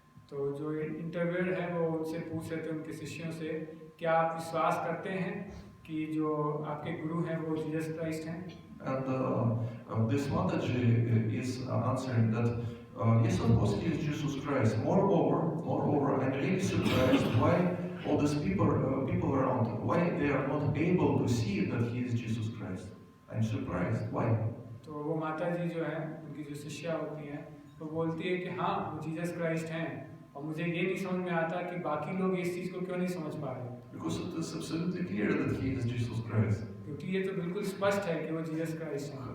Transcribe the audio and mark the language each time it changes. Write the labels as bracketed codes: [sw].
[hi] तो जो इंटरव्यूअर है वो उनसे पूछ रहे थे उनके शिष्यों से, क्या आप विश्वास करते हैं कि जो आपके गुरु हैं वो जीसस क्राइस्ट हैं? [en] And this Mataji is answering that yes, of course he is Jesus Christ. Moreover, I'm really surprised why all these people around, why they are not able to see that he is Jesus Christ. I'm surprised. Why? [hi] तो वो माता जी जो है उनकी जो शिष्या होती हैं तो बोलती है कि हाँ वो जीसस क्राइस्ट हैं, और मुझे ये नहीं समझ में आता कि बाकी लोग इस चीज को क्यों नहीं समझ पा रहे। [en] Because it is absolutely clear that he is Jesus Christ. [hi] क्योंकि ये तो बिल्कुल स्पष्ट है कि वो जीसस क्राइस्ट हैं।